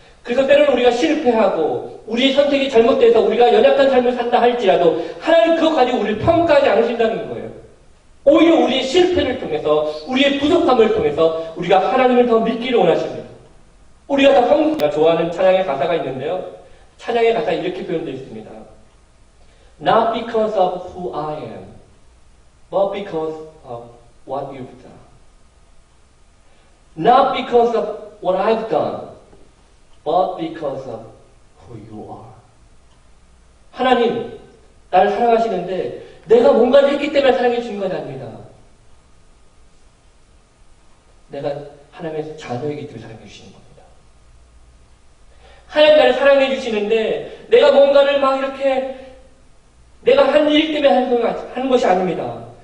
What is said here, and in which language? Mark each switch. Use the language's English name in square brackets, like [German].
[Korean] 그래서 때로는 우리가 실패하고 우리의 선택이 잘못돼서 우리가 연약한 삶을 산다 할지라도 하나님 그것 가지고 우리를 평가하지 않으신다는 거예요. 오히려 우리의 실패를 통해서 우리의 부족함을 통해서 우리가 하나님을 더 믿기를 원하십니다. 우리가 좋아하는 찬양의 가사가 있는데요. 찬양의 가사에 이렇게 표현되어 있습니다. [English] Not because of who I am, but because of what you've done. Not because of what I've done, but because of who you are. [Korean] 하나님, 나를 사랑하시는데 내가 뭔가를 했기 때문에 사랑해 주신 건 아닙니다. 내가 하나님의 자녀이기 때문에 사랑해 주시는 겁니다. 하나님 나를 사랑해 주시는데 내가 뭔가를 막 이렇게 내가 한 일 때문에 하는 것이 아닙니다.